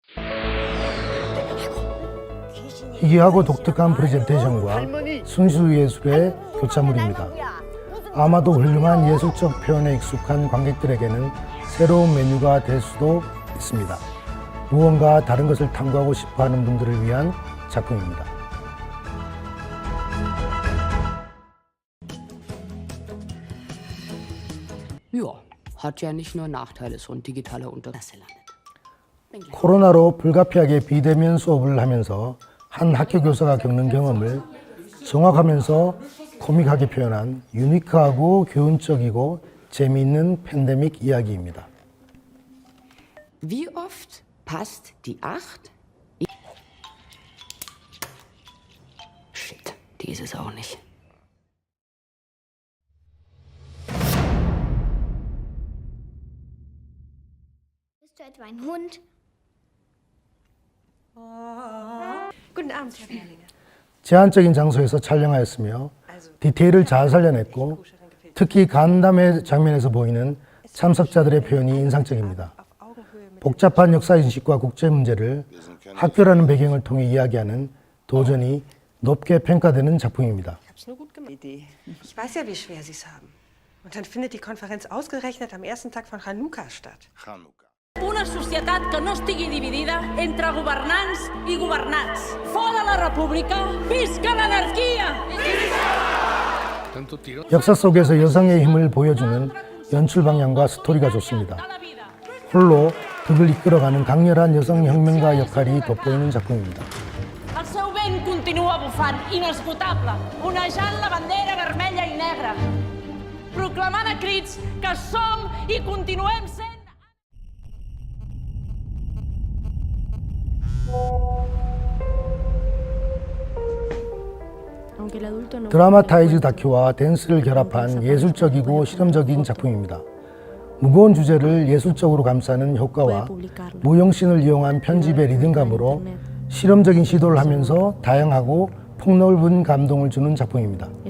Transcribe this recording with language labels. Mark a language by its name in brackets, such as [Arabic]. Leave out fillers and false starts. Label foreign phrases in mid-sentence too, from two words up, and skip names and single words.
[Korean] 희귀하고 독특한 프레젠테이션과 순수 예술의 교차물입니다. 아마도 훌륭한 예술적 표현에 익숙한 관객들에게는 새로운 메뉴가 될 수도 있습니다. 무언가 다른 것을 탐구하고 싶어하는 분들을 위한 작품입니다. [German] Ja, hat ja nicht nur Nachteile, so ein digitaler Unterricht. [Korean] 코로나로 불가피하게 비대면 수업을 하면서 한 학교 교사가 겪는 경험을 정확하면서 코믹하게 표현한 유니크하고 교훈적이고 재미있는 팬데믹 이야기입니다. [German] Wie oft passt die 8? Shit, die ist es auch nicht. Bist du etwa ein Hund? Guten Abend, Herr Berlinger. [Korean] 제한적인 장소에서 촬영하였으며 디테일을 잘 살려냈고 특히 간담회 장면에서 보이는 참석자들의 표현이 인상적입니다. 복잡한 역사인식과 국제 문제를 학교라는 배경을 통해 이야기하는 도전이 높게 평가되는 작품입니다. [German] Ich weiß ja, wie schwer Sie es haben. Und dann findet die Konferenz ausgerechnet am ersten Tag von Hanukkah statt. [Catalan] Una societat que no estigui dividida entre governants i governats. Fora la república, visca l'anarquia! [Korean] 역사 속에서 여성의 힘을 보여주는 연출 방향과 스토리가 좋습니다. 홀로 극을 이끌어가는 강렬한 여성 혁명가 역할이 돋보이는 작품입니다. [Catalan] El seu vent continua bufant, inesgotable, onejant la bandera vermella i negra, proclamant a crits que som i continuem sent. [Korean] 드라마타이즈 다큐와 댄스를 결합한 예술적이고 실험적인 작품입니다. 무거운 주제를 예술적으로 감싸는 효과와 무용신을 이용한 편집의 리듬감으로 실험적인 시도를 하면서 다양하고 폭넓은 감동을 주는 작품입니다.